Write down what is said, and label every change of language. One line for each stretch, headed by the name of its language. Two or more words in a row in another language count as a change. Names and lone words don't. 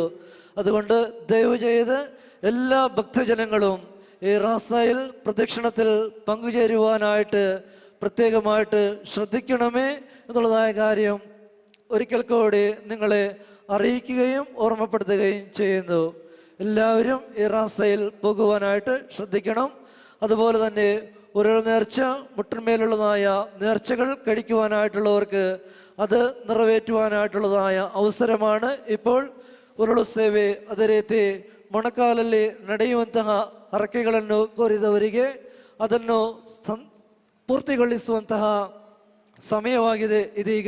Malayalam: അതുകൊണ്ട് ദയവ് ചെയ്ത് എല്ലാ ഭക്തജനങ്ങളും ഈ റാസായിൽ പ്രദക്ഷിണത്തിൽ പങ്കുചേരുവാനായിട്ട് പ്രത്യേകമായിട്ട് ശ്രദ്ധിക്കണമേ എന്നുള്ളതായ കാര്യം ഒരിക്കൽ കൂടി നിങ്ങളെ അറിയിക്കുകയും ഓർമ്മപ്പെടുത്തുകയും ചെയ്യുന്നു. എല്ലാവരും ഈ റാസയിൽ പോകുവാനായിട്ട് ശ്രദ്ധിക്കണം. അതുപോലെ തന്നെ ഒരു നേർച്ച, മുട്ടിന്മേലുള്ളതായ നേർച്ചകൾ കഴിക്കുവാനായിട്ടുള്ളവർക്ക് അത് നിറവേറ്റുവാനായിട്ടുള്ളതായ ಅವಸರമാണ് ഇപ്പോൾ.
Kannada: ಉರುಳು ಸೇವೆ ಅದೇ ರೀತಿ ಮೊಣಕಾಲಲ್ಲಿ ನಡೆಯುವಂತಹ ಹರಕೆಗಳನ್ನು ಕೋರಿದವರಿಗೆ ಅದನ್ನು ಪೂರ್ತಿಗೊಳಿಸುವಂತಹ ಸಮಯವಾಗಿದೆ ಇದೀಗ.